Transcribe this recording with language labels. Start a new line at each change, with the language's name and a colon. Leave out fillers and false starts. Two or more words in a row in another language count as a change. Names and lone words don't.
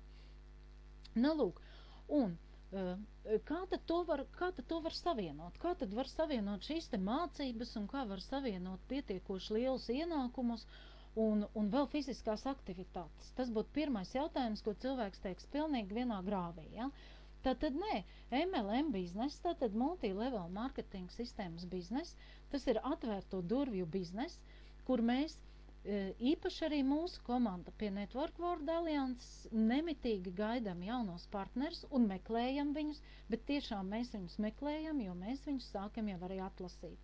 Latvian: Nu, lūk, un kā tad to var savienot? Kā tad var savienot šīs te mācības un kā var savienot pietiekoši lielus ienākumus un vēl fiziskās aktivitātes? Tas būtu pirmais jautājums, ko cilvēks teiks pilnīgi vienā grāvī. Ja? Tātad nē, MLM biznes, tātad
English: multi-level marketing
Latvian: sistēmas biznes, tas ir atvērto durvju biznes, kur mēs Īpaši arī mūsu komanda pie Network World Alliances nemitīgi gaidām jaunos partners un meklējam viņus, bet tiešām mēs viņus meklējam, jo mēs viņus sākam jau arī atlasīt.